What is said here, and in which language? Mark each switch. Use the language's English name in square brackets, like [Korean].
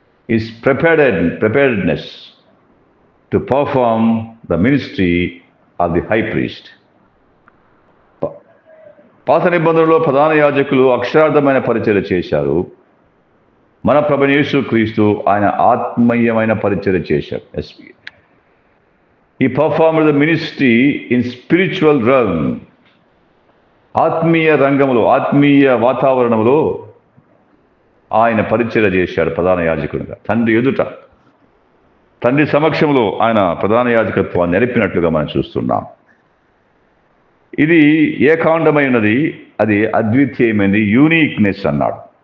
[English] Is preparedness to perform the ministry of the high priest. [Telugu] పాత నిబంధనలో ప్రధాన యాజకులు అక్షరార్థమైన పరిచర్య చేశారు. మన ప్రభువైన యేసుక్రీస్తు ఆయన ఆత్మీయమైన పరిచర్య చేశారు. [English] He performed the ministry in spiritual realm. [Telugu] ఆత్మీయ రంగంలో, ఆత్మీయ వాతావరణంలో ఆయన పరిచర్య చేశాడు ప్రధాన యాజకుడిగా. తండ్రి ఎదుట, తండ్రి సమక్షంలో ఆయన ప్రధాన యాజకత్వాన్ని నెరపినట్లుగా మనం చూస్తున్నాం. ఇది ఏకాండమైనది, అది అద్వితీయమైనది, యూనిక్నెస్ అన్నాడు.